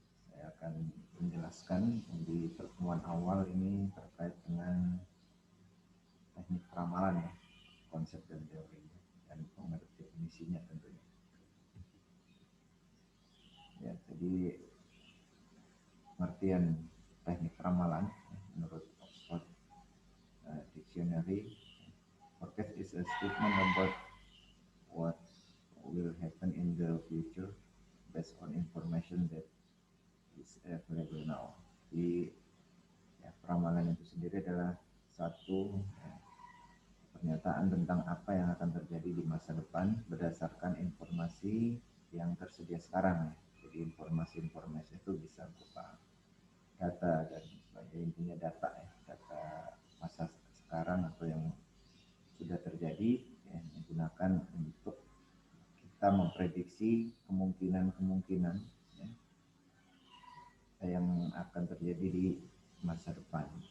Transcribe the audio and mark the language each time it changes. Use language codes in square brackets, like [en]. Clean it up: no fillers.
[id] Saya akan menjelaskan di pertemuan awal ini terkait dengan teknik peramalan, konsep dan teorinya, dan pengertian definisinya tentunya. Ya, jadi pengertian teknik peramalan menurut Oxford Dictionary, [en] forecast is a statement about what will happen in the future based on information that is available now. [id] Jadi ya, peramalan itu sendiri adalah satu pernyataan tentang apa yang akan terjadi di masa depan berdasarkan informasi yang tersedia sekarang. Jadi informasi-informasi itu bisa berupa data dan sebagainya, intinya data ya, data masa sekarang atau yang sudah terjadi ya, digunakan untuk kita memprediksi kemungkinan-kemungkinan ya, yang akan terjadi di masa depan.